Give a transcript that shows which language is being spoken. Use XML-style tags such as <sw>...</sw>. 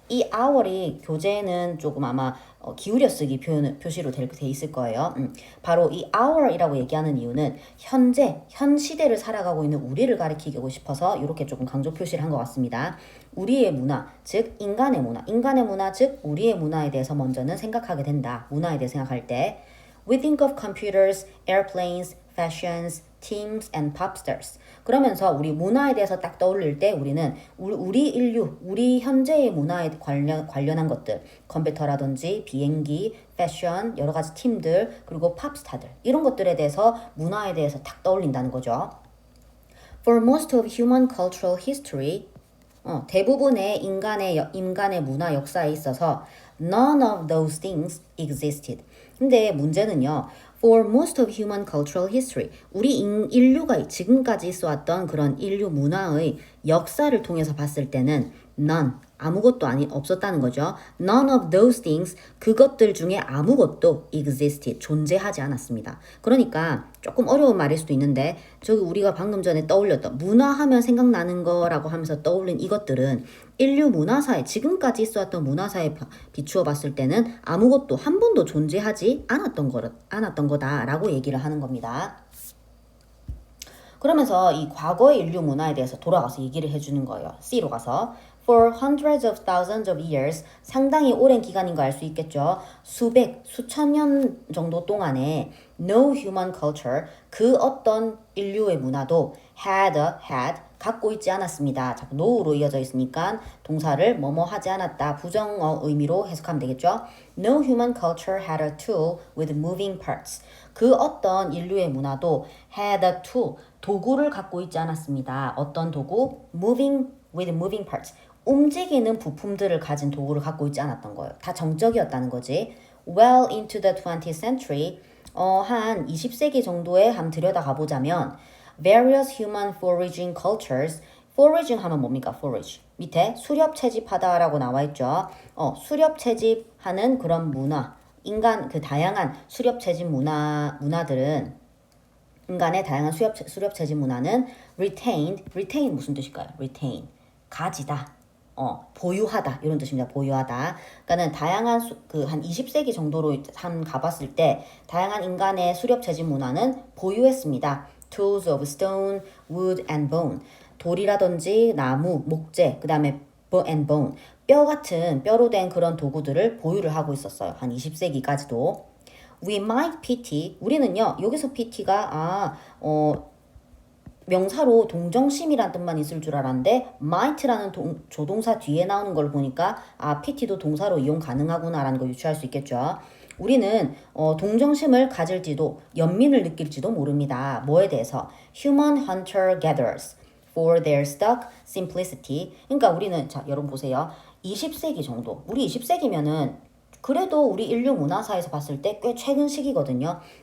<ko>이 our이 교재에는 조금 아마 기울여 쓰기 표시로 돼 있을 거예요. 바로 이 our이라고 얘기하는 이유는 현 시대를 살아가고 있는 우리를 가리키고 싶어서 이렇게 조금 강조 표시를 한 것 같습니다. 우리의 문화, 즉 인간의 문화, 즉 우리의 문화에 대해서 먼저는 생각하게 된다. 문화에 대해 생각할 때</ko> <en>We think of computers, airplanes, fashions, teams, and pop stars.</en> <ko>그러면서 우리 문화에 대해서 딱 떠올릴 때 우리는 우리 인류, 우리 현재의 문화에 관련한 것들, 컴퓨터라든지 비행기, 패션, 여러 가지 팀들, 그리고 팝스타들 이런 것들에 대해서 문화에 대해서 딱 떠올린다는 거죠.</ko> <en>For most of human cultural history,</en> <ko>대부분의 인간의 문화 역사에 있어서</ko> <en>none of those things existed.</en> <ko>근데 문제는요.</ko> <en>For most of human cultural history,</en> <ko>우리 인류가 지금까지 있어왔던 그런 인류 문화의 역사를 통해서 봤을 때는 none, 아무것도 없었다는 거죠.</ko> <en>None of those things,</en> <ko>그것들 중에 아무것도</ko> <en>existed,</en> <ko>존재하지 않았습니다. 그러니까 조금 어려운 말일 수도 있는데 저기 우리가 방금 전에 떠올렸던 문화하면 생각나는 거라고 하면서 떠올린 이것들은 인류 문화사에 지금까지 있어왔던 문화사에 비추어 봤을 때는 아무것도 한 번도 존재하지 않았던 거다라고 얘기를 하는 겁니다. 그러면서 이 과거의 인류 문화에 대해서 돌아가서 얘기를 해주는 거예요. C로 가서</ko> <en>For hundreds of thousands of years,</en> <ko>상당히 오랜 기간인 거 알 수 있겠죠. 수천 년 정도 동안에</ko> <en>no human culture,</en> <ko>그 어떤 인류의 문화도 had, 갖고 있지 않았습니다. 자, no로 이어져 있으니까 동사를 뭐뭐 하지 않았다, 부정어 의미로 해석하면 되겠죠.</ko> <en>No human culture had a tool with moving parts.</en> <ko>그 어떤 인류의 문화도</ko> <en>had a tool,</en> <ko>도구를 갖고 있지 않았습니다. 어떤 도구?</ko> <en>with moving parts.</en> <ko>움직이는 부품들을 가진 도구를 갖고 있지 않았던 거예요. 다 정적이었다는 거지.</ko> <en>Well into the 20th century,</en> <ko>한 20세기 정도에 한번 들여다가 보자면</ko> <en>various human foraging cultures, foraging 하면 뭡니까? forage.</en> <ko>밑에 수렵 채집하다라고 나와 있죠. 수렵 채집하는 그런 문화, 인간 그 다양한 수렵 채집 문화들은 인간의 다양한 수렵 채집 문화는 retain 무슨 뜻일까요? retain 가지다. 보유하다 이런 뜻입니다. 보유하다. 그러니까는 다양한 한 20세기 정도로 한 가봤을 때 다양한 인간의 수렵 채집 문화는 보유했습니다.</ko> <en>Tools of stone, wood and bone.</en> <ko>돌이라든지 나무, 목재, 그 다음에</ko> <en>and bone.</en> <ko>뼈로 된 그런 도구들을 보유를 하고 있었어요. 한 20세기까지도.</ko> <en>We might pity.</en> <ko>우리는요. 여기서 pity가 명사로 동정심이란 뜻만 있을 줄 알았는데 might라는 조동사 뒤에 나오는 걸 보니까 pity도 동사로 이용 가능하구나라는 걸 유추할 수 있겠죠. 우리는 동정심을 가질지도 연민을 느낄지도 모릅니다. 뭐에 대해서?</ko> <en>Human hunter-gatherers for their stock simplicity.</en> <ko>그러니까 우리는 자 여러분 보세요. 20세기 정도. 우리 20세기면은 그래도 우리 인류 문화사에서 봤을 때 꽤 최근 시기거든요.</ko>